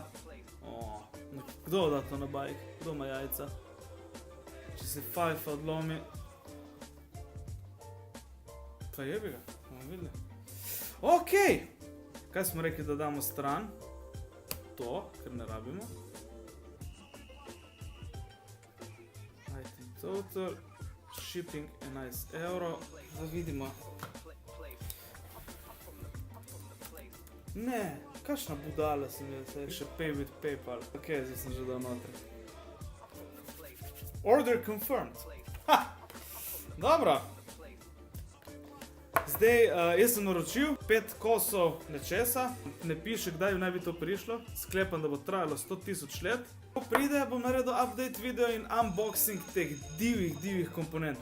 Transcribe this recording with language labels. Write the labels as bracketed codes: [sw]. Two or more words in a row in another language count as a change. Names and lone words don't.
[sl] Kdo da to na bajk? Kdo ima jajca? Če se fajfa odlomi. Pa jebi ga, bomo videli. Ok, kaj smo rekli, da damo stran? To, ker ne rabimo. [en] Item total, shipping 11 €. [sl] Da vidimo. Ne, kakšna budala sem jaz, še [en] pay with PayPal. [sl] Ok, zdaj sem že dal noter. [en] Order confirmed. Ha! [sl] Dobro. Zdaj, jaz sem naročil 5 kosov nečesa, ne piše, kdaj naj bi to prišlo, sklepam, da bo trajalo 100.000 let. Ko pride, bom naredil [en] update video [sl] in unboxing teh divjih komponent.